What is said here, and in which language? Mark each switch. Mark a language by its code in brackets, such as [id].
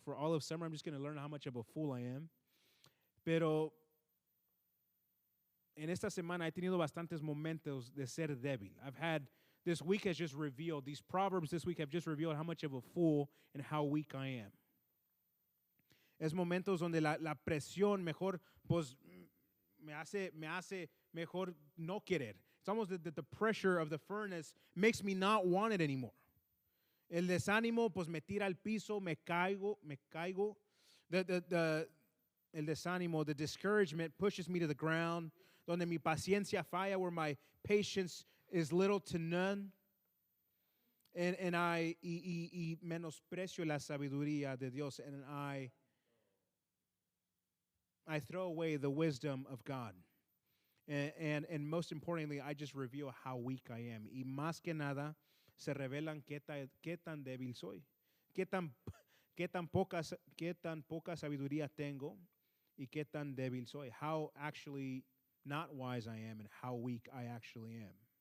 [en] For all of summer, I'm just going to learn how much of a fool I am. [es] Pero en esta semana he tenido bastantes momentos de ser débil. [en] This week has just revealed, these Proverbs this week have just revealed how much of a fool and how weak I am. [es] Es momentos donde la presión mejor, pues, me hace mejor no querer. [en] It's almost that the pressure of the furnace makes me not want it anymore. [es] El desánimo, pues, me tira al piso, me caigo. El desánimo, [en] the discouragement pushes me to the ground. [es] Donde mi paciencia falla, [en] where my patience is little to none. And I [es] menosprecio la sabiduría de Dios, [en] and I throw away the wisdom of God. And most importantly, I just reveal how weak I am. [es] Y más que nada, se revelan qué tan débil soy. Qué tan poca sabiduría tengo y qué tan débil soy. [en] How actually not wise I am and how weak I actually am.